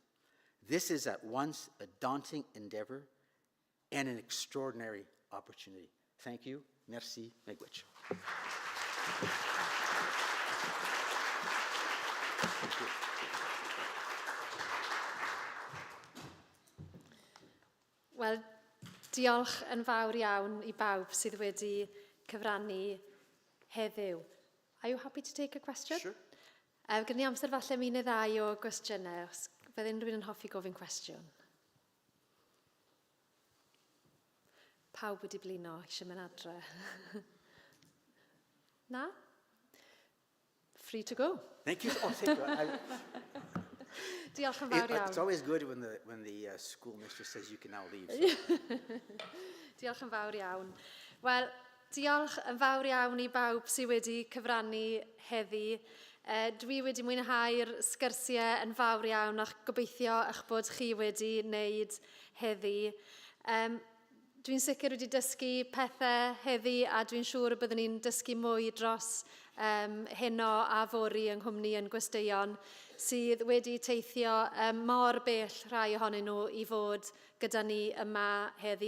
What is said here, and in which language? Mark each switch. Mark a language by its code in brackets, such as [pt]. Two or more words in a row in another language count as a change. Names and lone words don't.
[en] This is at once a daunting endeavor and an extraordinary opportunity. Thank you. Merci. Miigwech. Thank you. [cy] Wel, diolch yn fawr iawn i bawb sydd wedi cyfrannu heddiw. [en] Are you happy to take a question? Sure. [cy] Gyda ni amser falle mi neu ddau o gwestiynau, os bydd unrhyw un yn hoffi gofyn cwestiwn. Pawb wedi blino, eisiau mynd adre. Na? [en] Free to go. Thank you. Oh, thank you. [cy] Diolch yn fawr iawn. [en] It's always good when the school mistress says you can now leave. So. [cy] Diolch yn fawr iawn. Wel, diolch yn fawr iawn i bawb sydd wedi cyfrannu heddi. Dwi wedi mwynhau'r sgyrsiau yn fawr iawn ac gobeithio eich bod chi wedi wneud heddi. Dwi'n sicr wedi dysgu pethau heddi a dwi'n siŵr y byddwn ni'n dysgu mwy dros heno a fori yng Nghymru yn Gwesteion sydd wedi teithio mor bell rhai ohonyn nhw i fod gyda ni yma heddi.